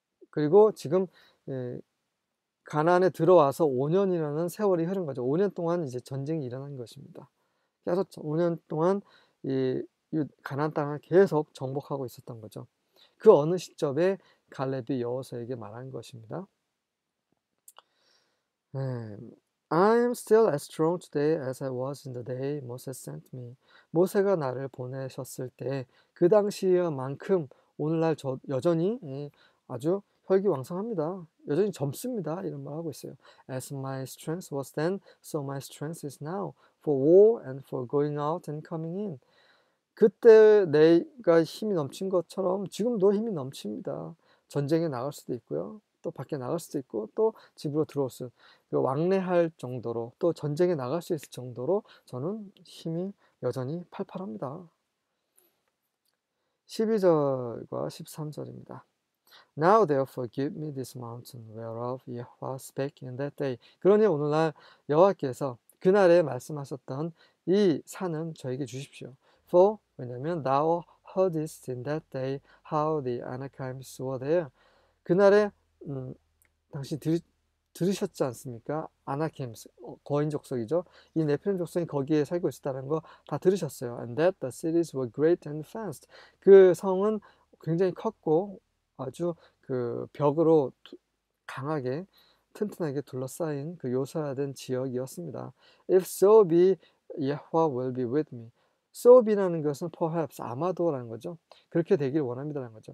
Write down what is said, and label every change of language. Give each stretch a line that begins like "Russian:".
Korean: 그리고 지금 가나안에 들어와서 5년이라는 세월이 흐른 거죠. 5년 동안 이제 전쟁이 일어난 것입니다. 그래서 5년 동안 이 가나안 땅을 계속 정복하고 있었던 거죠. 그 어느 시점에 갈렙이 여호수아에게 말한 것입니다.
English: I am still as strong today as I was in the day Moses sent me.
Korean: 모세가 나를 보내셨을 때 그 당시만큼 오늘날 저 여전히 아주 혈기왕성합니다. 여전히 젊습니다. 이런 말 하고 있어요.
English: As my strength was then, so my strength is now, for war and for going out and coming in.
Korean: 그때 내가 힘이 넘친 것처럼 지금도 힘이 넘칩니다. 전쟁에 나갈 수도 있고요. 또 밖에 나갈 수도 있고, 또 집으로 들어올 수, 왕래할 정도로, 또 전쟁에 나갈 수 있을 정도로 저는 힘이 여전히 팔팔합니다. 12절과 13절입니다.
English: Now therefore give me this mountain whereof Yahweh spake in that day.
Korean: 그러니 오늘날 여호와께서 그날에 말씀하셨던 이 산은 저에게 주십시오.
English: For
Korean: 왜냐면
English: thou heardest in that day how the Anakims were there.
Korean: 그날에 당시 들으셨지 않습니까? 아나킴스, 거인 족속이죠. 이 네피림 족속이 거기에 살고 있었다는 거 다 들으셨어요.
English: And that the cities were great and fenced.
Korean: 그 성은 굉장히 컸고 아주 그 벽으로 강하게 튼튼하게 둘러싸인 그 요새화된 지역이었습니다.
English: If so be, Yahweh will be with me. So be
Korean: 라는 것은 perhaps, 아마도라는 거죠. 그렇게 되길 원합니다라는 거죠.